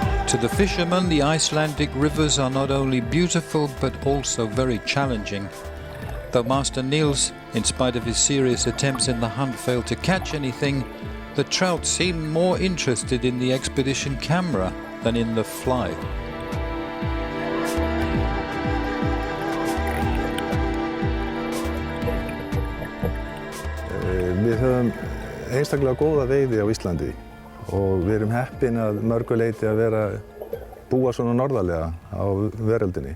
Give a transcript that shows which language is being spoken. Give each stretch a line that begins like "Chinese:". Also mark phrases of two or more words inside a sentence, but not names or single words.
English: To the fishermen, the Icelandic rivers are not only beautiful but also very challenging. Though Master Niels, in spite of his serious attempts in the hunt, failed to catch anything, the trout seemed more interested in the expedition camera than in the fly.
Icelandic: Við höfum einstaklega góða veiði á Íslandi og við erum heppin að mörgu leyti að búa svona norðarlega á veröldinni.